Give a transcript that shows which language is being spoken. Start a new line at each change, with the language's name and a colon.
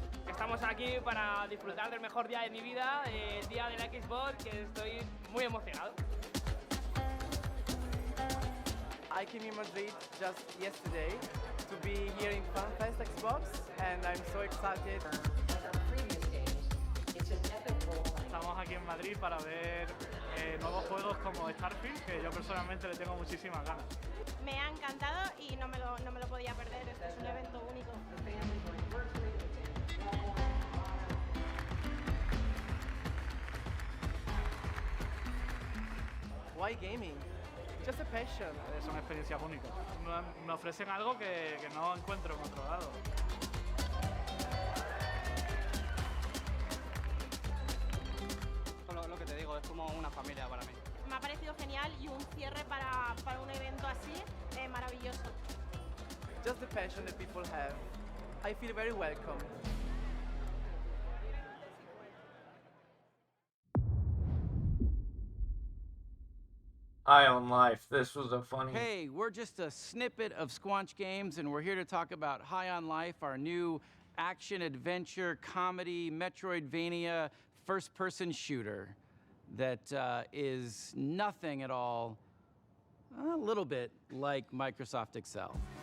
Spanish: Estamos aquí para disfrutar del mejor día de mi vida, el día de la Xbox, que estoy muy emocionado.
English: I came in Madrid just yesterday to be here in FanFest Xbox, and I'm so excited.
Spanish: Estamos aquí en Madrid para ver nuevos juegos como Starfield, que yo personalmente le tengo muchísimas ganas. Me ha encantado y no me lo podía perder, este es un evento único.
English: Why gaming? Just a passion.
Spanish: Son experiencias únicas. Me ofrecen algo que no encuentro en otro lado. Lo que te digo, es como una familia para mí. Me ha parecido genial y un cierre para un evento así maravilloso.
English: Just the passion that people have. I feel very welcome. High on Life. This was a funny. Hey, we're just a snippet of Squanch Games, and we're here to talk about High on Life, our new action, adventure, comedy, Metroidvania, first-person shooter that is nothing at all, a little bit like Microsoft Excel.